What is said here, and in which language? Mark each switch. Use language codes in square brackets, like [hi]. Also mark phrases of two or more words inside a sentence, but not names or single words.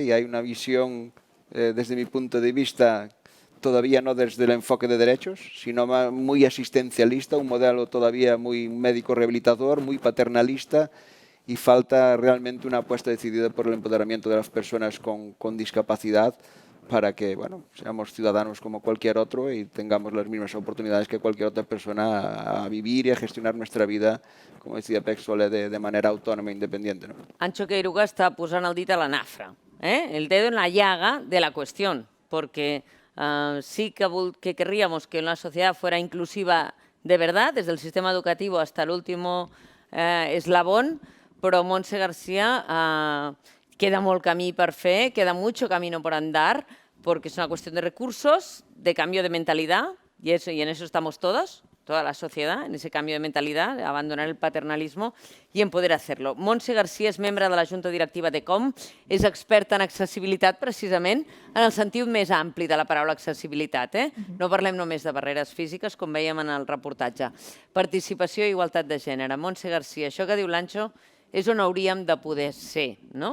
[es] Y hay una visión, desde mi punto de vista, todavía no desde el enfoque de derechos, sino muy asistencialista, un modelo todavía muy médico rehabilitador, muy paternalista, y falta realmente una apuesta decidida por el empoderamiento de las personas con discapacidad para que, bueno, seamos ciudadanos como cualquier otro y tengamos las mismas oportunidades que cualquier otra persona a vivir y a gestionar nuestra vida, como decía Pec Soler, de manera autónoma e independiente, ¿no? [ca] Ancho Queiruga está posant el dit a la nafra, [es] el dedo en la llaga de la cuestión, porque sí que querríamos que una sociedad fuera inclusiva de verdad, desde el sistema educativo hasta el último eslabón, [ca] però Montse García, queda molt camí per fer, [es] queda mucho camino por andar, porque es una cuestión de recursos, de cambio de mentalidad, y en eso estamos todos, toda la sociedad, en ese cambio de mentalidad, abandonar el paternalismo y en poder hacerlo. [ca] Montse García és membre de la Junta Directiva de Com, és experta en accessibilitat precisament en el sentit més ampli de la paraula accessibilitat. No parlem només de barreres físiques, com veiem en el reportatge. Participació i igualtat de gènere. Montse García, això que diu l'Ancho és on hauríem de poder ser, no?